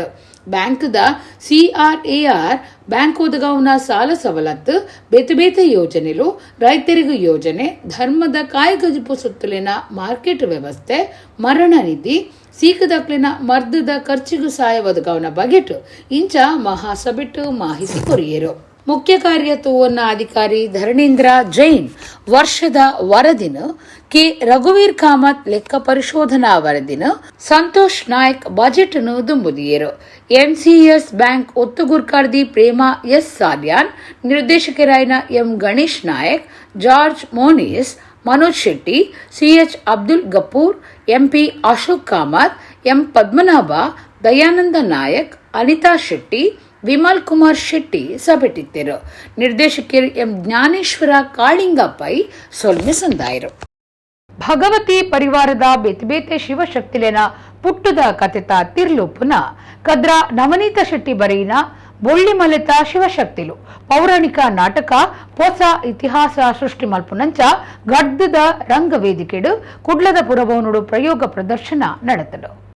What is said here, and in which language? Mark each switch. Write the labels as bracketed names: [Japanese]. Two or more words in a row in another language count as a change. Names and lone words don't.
[Tulu] ಬ್ಯಾಂಕ್ದ CRAR ಬ್ಯಾಂಕ್ ಒದಗಾವನ ಸಾಲ ಸವಲತ್ತು, ಬೇತೆ ಬೇತೆ ಯೋಜನೆಲು, ರೈತರಿಗೂ ಯೋಜನೆ, ಧರ್ಮದ ಕಾಯ್ಗಜಿಪು ಸುತ್ತಲಿನ ಮಾರ್ಕೆಟ್ ವ್ಯವಸ್ಥೆ, ಮರಣ ನಿಧಿ, ಸೀಕದಕ್ಲಿನ ಮರ್ದದ ಖರ್ಚಿಗೂ ಸಹಾಯ ಒದಗವನ ಬಗೆಟ್ ಇಂಚ ಮಹಾಸಭೆಟ್ಟು ಮಾಹಿತಿ ಕೊರಿಯರು. ಮುಖ್ಯ ಕಾರ್ಯತೋವನ್ನ ಅಧಿಕಾರಿ ಧರಣೇಂದ್ರ ಜೈನ್ ವರ್ಷದ ವರದಿನ ಕೆ ರಘುವೀರ್ ಕಾಮತ್ ಲೆಕ್ಕ ಪರಿಶೋಧನಾ ವರದಿನ ಸಂತೋಷ್ ನಾಯಕ್ ಬಜೆಟ್ ನು ದುಂಬುದಿಯರು. ಎಂಸಿಎಸ್ ಬ್ಯಾಂಕ್ ಒತ್ತುಗುರ್ಕಾರ್ದಿ ಪ್ರೇಮಾ ಎಸ್ ಸಾಲ್ಯಾನ್, ನಿರ್ದೇಶಕರಾಯಿನ ಎಂ ಗಣೇಶ್ ನಾಯಕ್, ಜಾರ್ಜ್ ಮೋನಿಸ್, ಮನೋಜ್ ಶೆಟ್ಟಿ, ಸಿಎಚ್ ಅಬ್ದುಲ್ ಗಫೂರ್, ಎಂಪಿ ಅಶೋಕ್ ಕಾಮತ್, ಎಂ ಪದ್ಮನಾಭ, ದಯಾನಂದ ನಾಯಕ್, ಅನಿತಾ ಶೆಟ್ಟಿ, ವಿಮಲ್ ಕುಮಾರ್ ಶೆಟ್ಟಿ ಸಭೆಟಿದ್ದರು. ನಿರ್ದೇಶಕರು ಎಂ ಜ್ಞಾನೇಶ್ವರ ಕಾಳಿಂಗಪ್ಪೈ ಸೊಲ್ಮೆ ಸಂದಾಯರು. ಭಗವತಿ ಪರಿವಾರದ ಬೇತೆ ಶಿವಶಕ್ತಿಲೇನ ಪುಟ್ಟದ ಕಥೆತ ತಿರ್ಲುಪುನ ಕದ್ರ ನವನೀತ ಶೆಟ್ಟಿ ಬರೆಯಿನ ಬೊಳ್ಳಿ ಮಲೆತ ಶಿವಶಕ್ತಿಲು ಪೌರಾಣಿಕ ನಾಟಕ ಹೊಸ ಇತಿಹಾಸ ಸೃಷ್ಟಿ ಮಲ್ಪುನಂಚ ಗಡ್ಡದ ರಂಗವೇದಿಕೆಡು ಕುಡ್ಲದ ಪುರಭವನುಡು ಪ್ರಯೋಗ ಪ್ರದರ್ಶನ ನಡೆತಡು.